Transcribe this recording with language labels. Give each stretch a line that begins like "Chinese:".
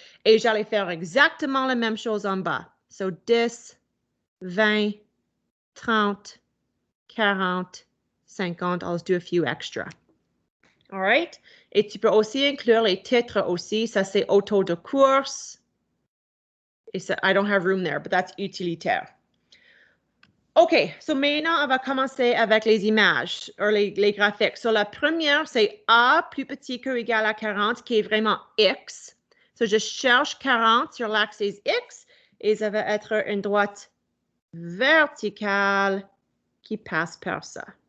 French: Et j'allais faire exactement la même chose en bas. So, 10, 20, 30, 40, 50.
English: I'll just do a few extra. All right?
French: Et tu peux aussi inclure les titres aussi. Ça, c'est auto de course. Et ça,
English: I don't have room there, but that's utilitaire.
French: OK, so maintenant, on va commencer avec les images, ou les graphiques. So, la première, c'est A plus petit que ou égal à 40, qui est vraiment X. So, je cherche 40 sur l'axe X, et ça va être une droite verticale qui passe par ça.